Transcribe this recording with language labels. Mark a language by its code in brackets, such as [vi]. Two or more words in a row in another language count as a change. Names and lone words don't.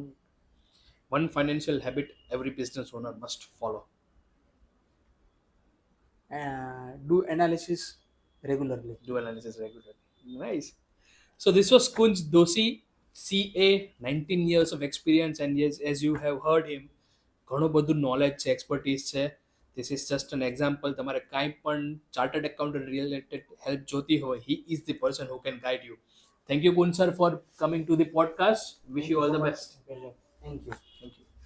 [en] One financial habit every business owner must follow. Do analysis regularly. Do analysis regularly. Nice. So this was Kunj Doshi, CA, 19 years of experience, and yes, as you have heard him, [gu] ઘણું બધું નોલેજ છે, એક્સપર્ટીઝ છે. [en] This is just an example. [gu] તમારે કાંઈ પણ [en] chartered accountant related help [gu] જોતી હોય, [en] he is the person who can guide you. Thank you, Kunj sir, for coming to the podcast. Wish you all the best. Thank you. Thank you.